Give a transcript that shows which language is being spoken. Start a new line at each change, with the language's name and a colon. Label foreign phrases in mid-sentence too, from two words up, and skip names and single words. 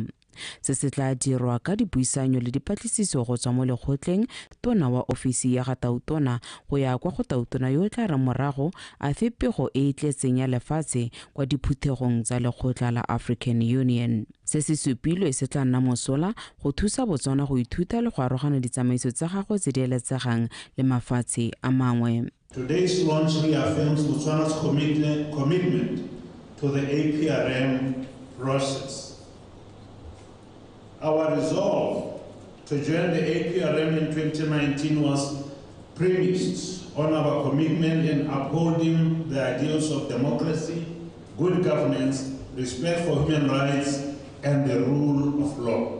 Tswana: Se se tla dirwa ka dipuisanyo le dipatlisiso go tswa mo lekgotleng tona wa ofisi ya ga tautona go ya kwa go tautona yo tla re morago a fe pego e tletseng ya lefatshe kwa diphuthegong tsa lekgotla la African Union. Se se supilwe se tla nna mosola go thusa Botswana go ithuta le go arogana ditsamaiso tsa gagwe tse di eletsegang le mafatshe a mangwe.
English: Today's launch reaffirms Botswana's commitment to the APRM process. Our resolve to join the APRM in 2019 was premised on our commitment in upholding the ideals of democracy, good governance, respect for human rights, and the rule of law.